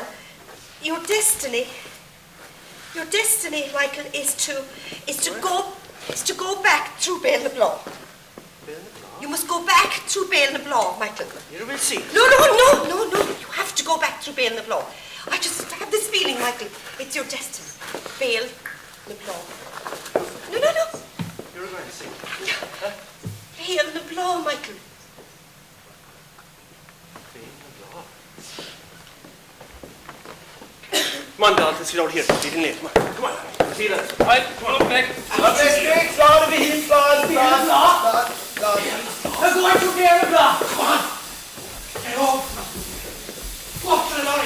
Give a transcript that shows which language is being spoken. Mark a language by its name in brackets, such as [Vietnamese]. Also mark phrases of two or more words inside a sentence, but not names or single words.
[English] Your destiny, Michael, is to go back through Bail na Bláth. You must go back through Bail na Bláth, Michael. You will see. No. You have to go back through Bail na Bláth. I just have this feeling, Michael. It's your destiny. Bail na Bláth. No. You're going to sing. Huh? Bail na Bláth, Michael. Bail na Bláth. Come on, Dad, let's get out here. It's getting late. Come on. See you later. Right, come on, Nick. Now go on to Bail na Bláth. Come on. Get off. Walk to the lorry.